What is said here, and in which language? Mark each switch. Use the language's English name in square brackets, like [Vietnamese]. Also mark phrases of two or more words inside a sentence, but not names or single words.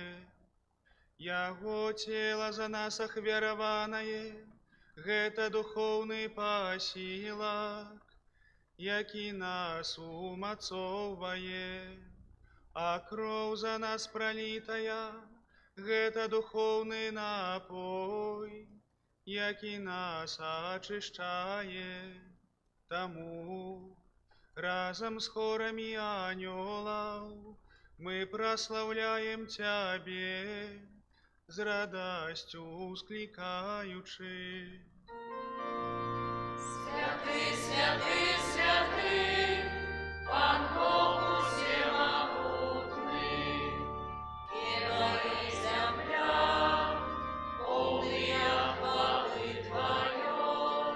[Belarusian] Яго цела за нас ахвяраванае, гэта духоўны пасілак, які нас умацоўвае, а кроў за нас пралітая, гэта духоўны напой, які нас ачышчае. Таму разам з хорамі анёлаў мы праслаўляем Цябе, з радасцю усклікаючы. Святый, святый, святый, Пан Бог всемогутный, [Russian] небо и земля, полные хвалы Твоей.